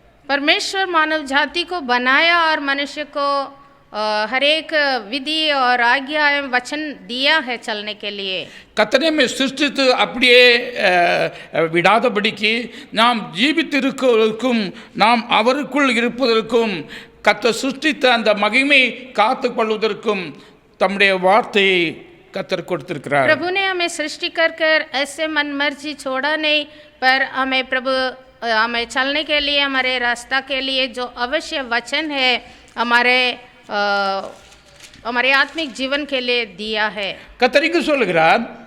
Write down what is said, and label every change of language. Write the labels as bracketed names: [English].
[Hindi] परमेश्वर मानव जाति को बनाया और मनुष्य को हर एक विधि और आज्ञा एवं वचन दिया है चलने के लिए। [Tamil] கர்த்தரை சிருஷ்டித்து அப்படியே விடாதபடிக்கு நாம் ஜீவித்திருப்பதற்கும் நாம் அவருக்குள் இருப்பதற்கும் கர்த்தர் சிருஷ்டித்த அந்த மகிமை காத்துக்கொள்வதற்கும் தம்முடைய வார்த்தையை கர்த்தர் கொடுத்திருக்கிறார். [Hindi] प्रभु ने हमें सृष्टि कर ऐसे मन मर्जी छोड़ा नहीं, पर हमें प्रभु हमें चलने के लिए हमारे रास्ता के लिए जो अवश्य वचन है हमारे आत्मिक जीवन के लिए दिया है। [Tamil] கர்த்தர் இங்கு சொல்கிறார்,